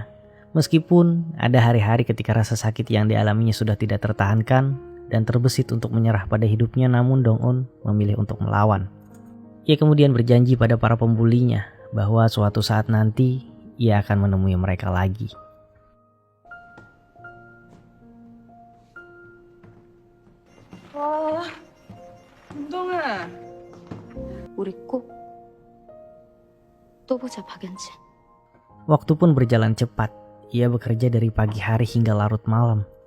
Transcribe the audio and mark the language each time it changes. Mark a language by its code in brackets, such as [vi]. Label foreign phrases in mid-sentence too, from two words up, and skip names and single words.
[id] Meskipun ada hari-hari ketika rasa sakit yang dialaminya sudah tidak tertahankan dan terbesit untuk menyerah pada hidupnya, namun Dong-eun memilih untuk melawan. Ia kemudian berjanji pada para pembulinya bahwa suatu saat nanti ia akan menemui mereka lagi. [ko] 운동아. 우리 꼭 또 보자 박연진. [id] Waktu pun berjalan cepat. Ia bekerja dari pagi hari hingga larut malam.